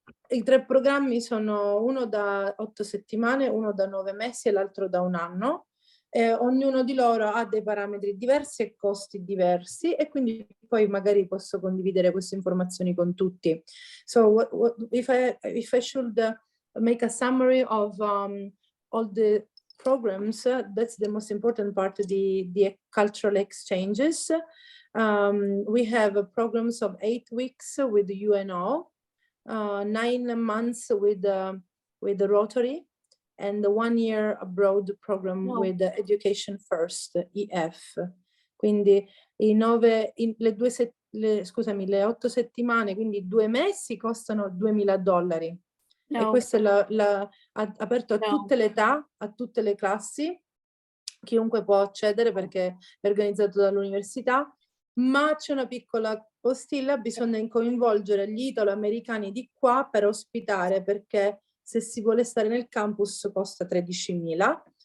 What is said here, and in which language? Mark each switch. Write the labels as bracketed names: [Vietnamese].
[Italian] I 3 programmi sono uno da 8 settimane, uno da 9 mesi e l'altro da 1 anno. Ognuno di loro ha dei parametri diversi e costi diversi, e quindi poi magari posso condividere queste informazioni con tutti. [English] So if I should make a summary of all the programs, that's the most important part of the cultural exchanges. We have programs of 8 weeks with the UNO, 9 months with the Rotary, and the 1 year abroad program with the Education First, EF. [Italian] Quindi le 8 settimane, quindi 2 mesi, costano $2.000. E questo è aperto a tutte le età, a tutte le classi, chiunque può accedere perché è organizzato dall'università, ma c'è una piccola postilla: bisogna coinvolgere gli italo-americani di qua per ospitare, perché se si vuole stare nel campus costa $13.000.